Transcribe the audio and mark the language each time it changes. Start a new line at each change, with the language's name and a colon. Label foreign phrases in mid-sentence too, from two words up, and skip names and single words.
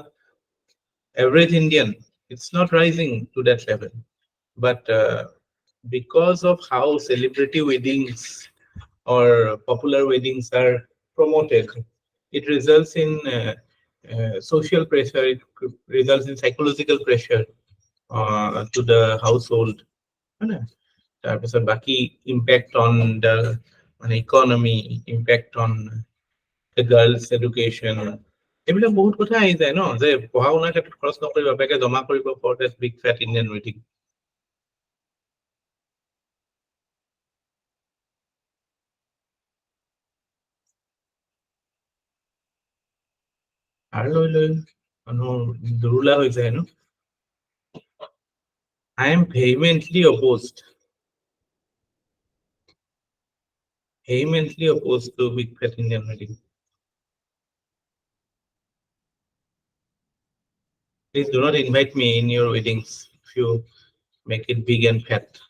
English: average Indian it's not rising to that level but because of how celebrity weddings or popular weddings are promoted, it results in social pressure, it results in psychological pressure to the household.
Assamese: তাৰপিছত বাকি
English: impact on the economy, impact on the girls' education.
Assamese: এইবিলাক বহুত কথা আহি যায় ন, যে পঢ়া শুনাৰ ক্ষেত্ৰত খৰচ নকৰি বাপেকে জমা কৰিব
English: for that big fat Indian wedding.
Assamese: আৰু লৈ মানুহ দুৰুলা হৈ যায় ন.
English: I am vehemently opposed to big fat Indian wedding. Please do not invite me in your weddings if you make it big and fat.